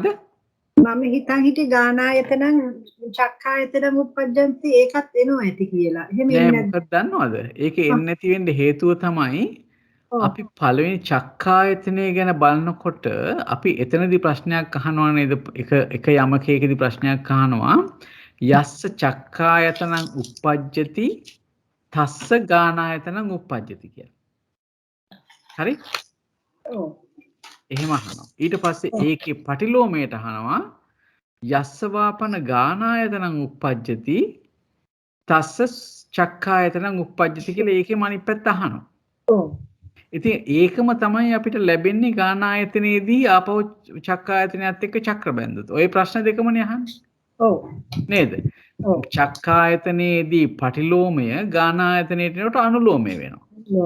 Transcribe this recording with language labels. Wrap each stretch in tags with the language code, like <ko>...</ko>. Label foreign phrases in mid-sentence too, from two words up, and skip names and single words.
<si>මම හිතන් හිටියේ</si> <pi>ගානායතනම් චක්කායතනම් උප්පජ්ජන්ති</pi> <si>ඒකත් එනවා ඇති කියලා. එහෙම නෑ එන්නේ මොකක්ද දන්නවද? ඒකේ එන්නේ නැති වෙන්න හේතුව තමයි අපි පළවෙනි චක්කායතනය ගැන බලනකොට අපි එතනදී ප්‍රශ්නයක් අහනවා නේද? එක යමකයකදී ප්‍රශ්නයක් අහනවා</si> <pi>යස්ස චක්කායතනං උප්පජ්ජති තස්ස ගානායතනං උප්පජ්ජති</pi> <si>කියලා. හරි? ඔව්. එහෙම අහනවා. ඊට පස්සේ ඒකේ පටිලෝමයට අහනවා</si> <pi>යස්ස වාපන ගානායතනං උප්පජ්ජති තස්ස චක්කායතනං උප්පජ්ජති</pi> <si>කියලා ඒකේ අනිත් පැත්ත අහනවා. ඔව්. ඉතින් ඒකම තමයි අපිට ලැබෙන්නේ ගානායතනයේදී ආපහු චක්කායතනයත් එක්ක චක්‍ර බැඳුත්. ওই ප්‍රශ්න දෙකමනේ අහන්නේ. ඔව්. නේද? ඔව්. චක්කායතනයේදී පටිලෝමය ගානායතනයට එනකොට අනුලෝමය වෙනවා.</si>